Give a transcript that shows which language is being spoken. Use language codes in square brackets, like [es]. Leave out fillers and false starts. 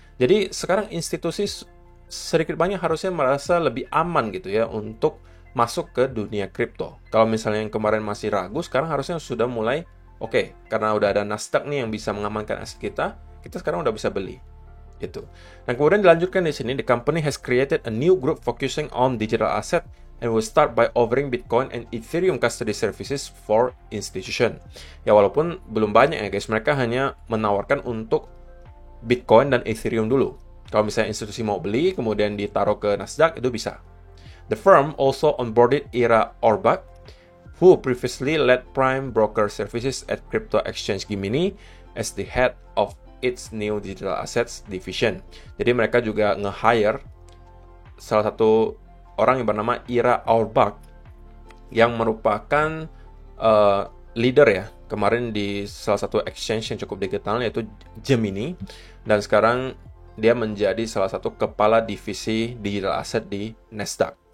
[id] Jadi sekarang institusi sedikit banyak harusnya merasa lebih aman gitu ya untuk masuk ke dunia kripto. Kalau misalnya yang kemarin masih ragu, sekarang harusnya sudah mulai oke, karena udah ada Nasdaq nih yang bisa mengamankan aset kita sekarang udah bisa beli. Gitu. Dan kemudian dilanjutkan di sini, [en] the company has created a new group focusing on digital asset and will start by offering Bitcoin and Ethereum custody services for institution. [id] Ya walaupun belum banyak ya guys, mereka hanya menawarkan untuk Bitcoin dan Ethereum dulu. Kalau misalnya institusi mau beli, kemudian ditaruh ke Nasdaq, itu bisa. [en] The firm also onboarded Ira Orbach, who previously led prime broker services at crypto exchange Gemini as the head of its new digital assets division. [id] Jadi mereka juga nge-hire salah satu orang yang bernama Ira Orbach yang merupakan leader ya kemarin di salah satu exchange yang cukup dikenal yaitu Gemini, dan sekarang dia menjadi salah satu kepala divisi digital asset di Nasdaq.